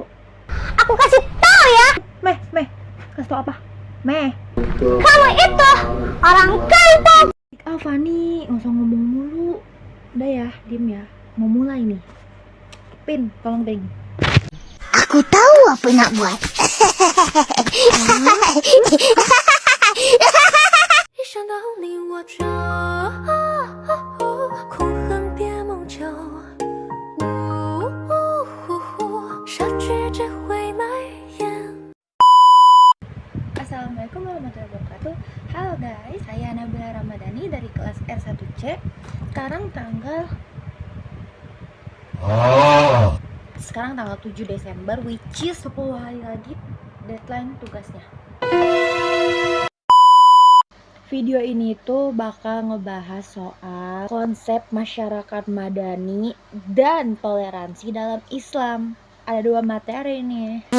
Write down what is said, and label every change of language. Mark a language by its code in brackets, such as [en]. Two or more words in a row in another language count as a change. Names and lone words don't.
[id] Aku kasih tahu ya. Meh, kasih tau apa? Meh. Kamu itu orang kampung. Fani, nggak usah ngomong mulu. Udah ya, diem ya. Mau mulai nih. Pin, tolong Pin. [ms] Aku tahu apa nak buat. [zh] 一想到你我就空恨别梦久，杀去只会蔓延。 [ar] Assalamualaikum warahmatullahi wabarakatuh. [id] Halo guys, saya Nabila Ramadhani dari kelas R1C. Sekarang tanggal 7 Desember, [en] which is [id] 10 hari lagi deadline tugasnya. Video ini tuh bakal ngebahas soal konsep masyarakat madani dan toleransi dalam Islam. Ada 2 materi nih.